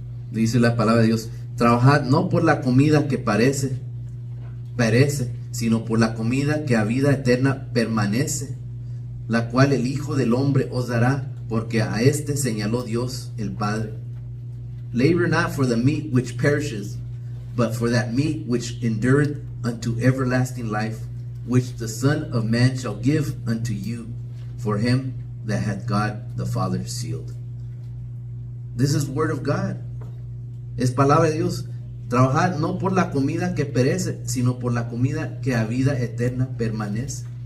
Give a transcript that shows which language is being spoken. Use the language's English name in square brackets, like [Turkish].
[Spanish] Dice la palabra de Dios: trabajad no por la comida que perece, sino por la comida que a vida eterna permanece, la cual el Hijo del Hombre os dará, porque a este señaló Dios el Padre. [English] Labor not for the meat which perishes, but for that meat which endureth unto everlasting life, which the Son of Man shall give unto you, for him that hath God the Father sealed. This is word of God. [Spanish] Es palabra de Dios. Trabajad no por la comida que perece, sino por la comida que a vida eterna permanece.